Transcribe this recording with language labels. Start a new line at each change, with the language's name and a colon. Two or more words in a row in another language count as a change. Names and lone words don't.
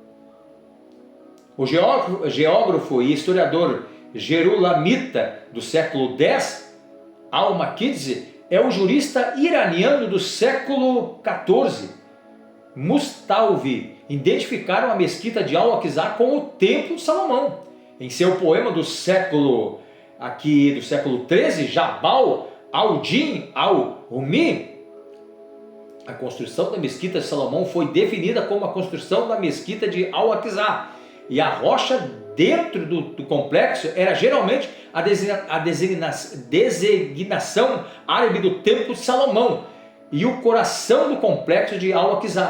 Portuguese: O geógrafo e historiador Gerulamita do século X, Al-Maquidsi, é o jurista iraniano do século XIV, Mustalvi, identificaram a mesquita de Al-Aqsa com o templo de Salomão. Em seu poema do século XIII, Jabal al-Din al-Rumi, a construção da mesquita de Salomão foi definida como a construção da mesquita de Al-Aqsa, e a rocha dentro do complexo era geralmente a designação árabe do templo de Salomão e o coração do complexo de Al-Aqsa.